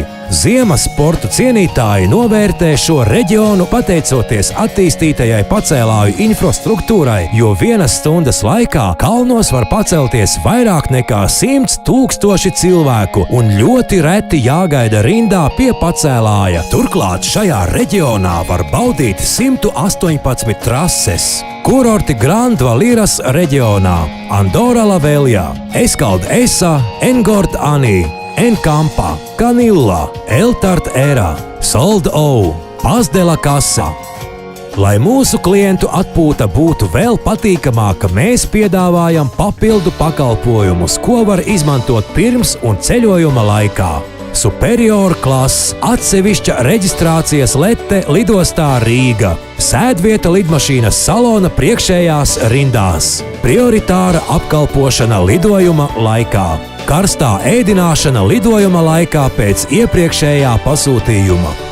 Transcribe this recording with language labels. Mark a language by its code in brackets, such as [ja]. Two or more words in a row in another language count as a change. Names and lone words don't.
[lv] Ziemas sportu cienītāji novērtē šo reģionu pateicoties attīstītajai pacēlāju infrastruktūrai, jo vienas stundas laikā kalnos var pacelties vairāk nekā 100 000 cilvēku un ļoti reti jāgaida rindā pie pacēlāja. Turklāt šajā reģionā var baudīt 118 trases. Kurorti Grand Valiras reģionā – Andorra la Vella, Escald Esa, Engord Ani, Encampa, Canilla, Eltart Era, Sold O, Paz de la Casa. Lai mūsu klientu atpūta būtu vēl patīkamāka, mēs piedāvājam papildu pakalpojumus, ko var izmantot pirms un ceļojuma laikā. Superior klases, atsevišķa reģistrācijas lete lidostā Rīga, sēdvieta lidmašīnas salona priekšējās rindās, prioritāra apkalpošana lidojuma laikā, karstā ēdināšana lidojuma laikā pēc iepriekšējā pasūtījuma.